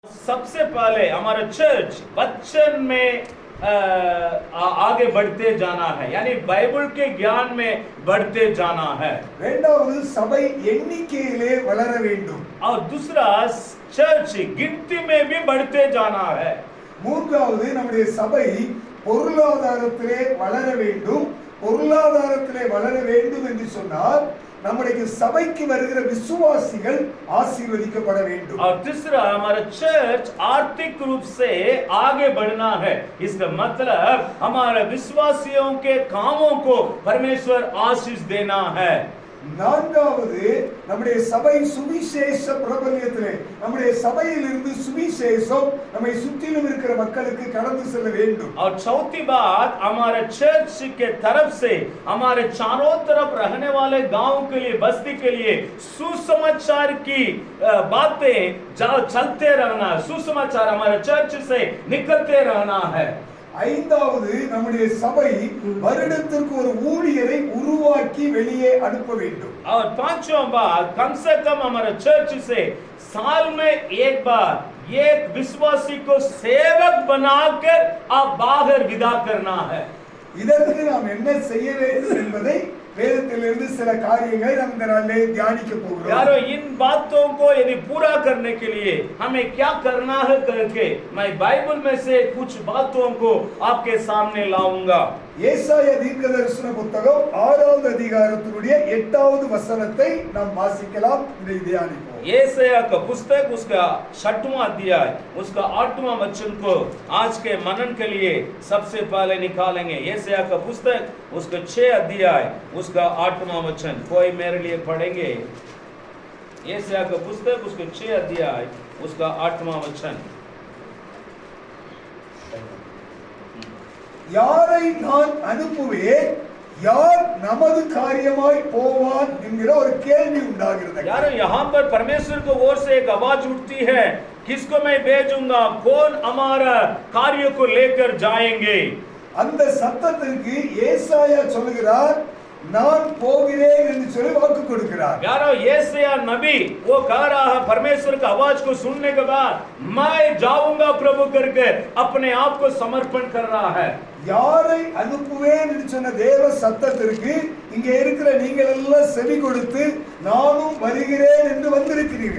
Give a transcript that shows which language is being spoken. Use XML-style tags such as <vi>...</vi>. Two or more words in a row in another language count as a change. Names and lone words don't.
<hi>सबसे पहले हमारा चर्च वचन में आगे बढ़ते जाना है, यानी बाइबल के ज्ञान में बढ़ते जाना है।</hi> <ta>இரண்டாவது சபை எண்ணிக்கையிலே வளர வேண்டும்.</ta> <hi>और दूसरा चर्च गिनती में भी बढ़ते जाना है.</hi> <ta>மூன்றாவது நம்முடைய சபை பொருளாதாரத்திலே வளர வேண்டும். பொருளாதாரத்திலே வளர வேண்டும் என்று சொன்னால் நம்முடைய சபைக்கு வருகிற விசுவாசிகள் ஆசீர்வதிக்கப்பட வேண்டும்.</ta> <hi>और तीसरा हमारा चर्च आर्थिक रूप से आगे बढ़ना है. इसका मतलब हमारे विश्वासियों के कामों को परमेश्वर आशीष देना है.</hi> <ta>நான்காவது நம்முடைய சபை சுவிசேஷ பிரபல்யத்திலே நம்முடைய சபையிலிருந்து சுவிசேஷம் நம்மை சுற்றிலும் இருக்கிற மக்களுக்கு கடந்து செல்ல வேண்டும்.</ta> <hi>और चौथी बात हमारे चर्च के तरफ से हमारे चारों तरफ रहने वाले गांव के लिए, बस्ती के लिए सुसमाचार की बातें चलते रहना, सुसमाचार हमारे चर्च से निकलते रहना है.</hi> <ta>ஐந்தாவது நம்முடைய சபை வருடத்திற்கு ஒரு ஊழியரை உருவாக்கி வெளியே அனுப்ப வேண்டும்.</ta> <hi>और पांचवा बात कम से कम हमारे चर्च से साल में एक बार एक विश्वासी को सेवक बनाकर आप बाहर विदा करना है.</hi> <ta>இதற்கு நாம் என்ன செய்ய வேண்டும் என்பதை வேதத்திலிருந்து சில காரியங்களை நாம் இந்த நாளிலே தியானிக்க போகிறோம்.</ta> <hi>यारो इन बातों को यदि पूरा करने के लिए हमें क्या करना है करके मैं बाइबल में से कुछ बातों को आपके सामने लाऊंगा.</hi> <ta>ஏசாயா தீர்க்கதரிசன புத்தகம் 6வது அதிகாரத்தினுடைய 8வது வசனத்தை நாம் வாசிக்கலாம். இதை தியானிப்போம்.</ta> <hi>ஏசாயா का पुस्तक उसका 6वां अध्याय उसका 8वां वचन को आज के मनन के लिए सबसे पहले निकालेंगे. ஏசாயா का पुस्तक उसका 6 अध्याय उसका 8वां वचन कोई मेरे लिए पढ़ेंगे. ஏசாயா का पुस्तक उसका 6 अध्याय उसका 8वां वचन.</hi> <ta>யாரை நான் அனுப்புவேன், யார் நமது காரியமாய் போவான் என்கிற ஒரு கேள்வி உண்டாகிறது.</ta> <hi>यार यहाँ पर परमेश्वर की ओर से एक आवाज उठती है, किसको मैं भेजूंगा, कौन हमारा कार्य को लेकर जाएंगे.</hi> <ta>அந்த சத்தத்திற்கு ஏசாயா சொல்கிறார், நான் போகிறேன் என்று சொல்லி வாக்கு கொடுக்கிறார்.</ta> <hi>यारो येसाया नबी वो कह रहा है परमेश्वर की आवाज को सुनने के बाद मैं जाऊंगा प्रभु करके अपने आप को समर्पण कर रहा है.</hi> <ta>யாரை அனுப்புவேன் என்று சொன்ன தேவ சத்தத்திற்கு இங்கே இருக்கிற நீங்கள் எல்லாம் செவி கொடுத்து நானும் வருகிறேன் என்று வந்திருக்கிறீர்கள்.</ta>